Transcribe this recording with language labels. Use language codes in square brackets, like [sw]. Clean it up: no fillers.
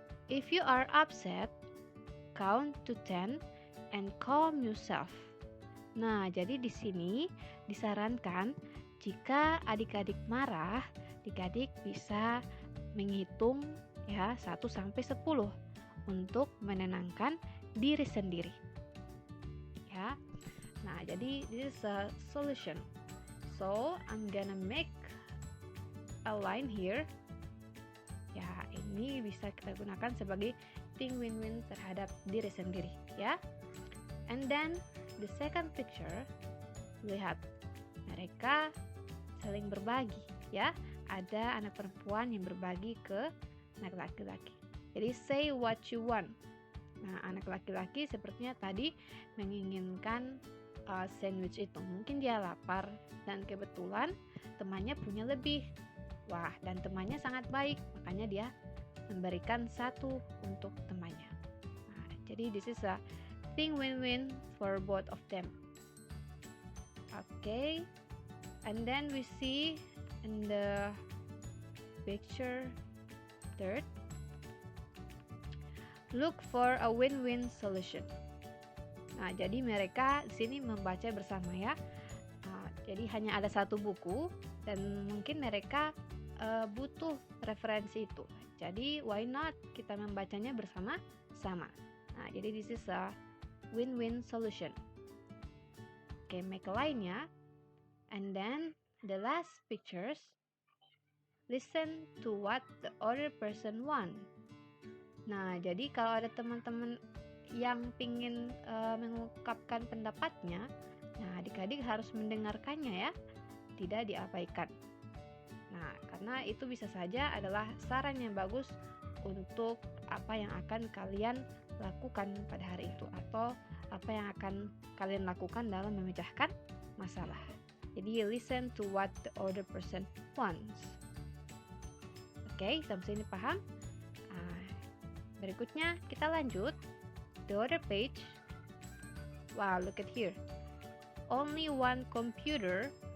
[en] If you are upset, count to 10 and calm yourself. [id] Nah, jadi di sini disarankan jika adik-adik marah, adik-adik bisa menghitung ya 1 sampai 10 untuk menenangkan diri sendiri. Ya. Nah, jadi [en] this is a solution. So, I'm gonna make a line here. [id] Ya, ini bisa kita gunakan sebagai think win-win terhadap diri sendiri, ya. [en] And then the second picture, [id] lihat mereka saling berbagi, ya. Ada anak perempuan yang berbagi ke anak laki-laki. Jadi [en] say what you want. [id] Nah, anak laki-laki sepertinya tadi menginginkan sandwich itu. Mungkin dia lapar dan kebetulan temannya punya lebih. Wah, dan temannya sangat baik, makanya dia memberikan 1 untuk temannya. Nah, jadi [en] this is a think win-win for both of them. Okay, and then we see in the picture third, Look for a win-win solution. [id] Nah, jadi mereka di sini membaca bersama ya. Nah, jadi hanya ada satu buku dan mungkin mereka butuh referensi itu. Jadi [en] why not [id] kita membacanya bersama-sama. Nah, jadi [en] this is a win-win solution. Oke, make a line ya. And then the last pictures, listen to what the other person want. [id] Nah, jadi kalau ada teman-teman yang ingin mengungkapkan pendapatnya, nah adik-adik harus mendengarkannya ya, tidak diabaikan. Nah, karena itu bisa saja adalah saran yang bagus untuk apa yang akan kalian lakukan pada hari itu, atau apa yang akan kalian lakukan dalam memecahkan masalah. Jadi [en] listen to what the other person wants. [id] Oke, sampai sini paham? Berikutnya kita lanjut. [en] The other page. Wow, look at here. Only one computer.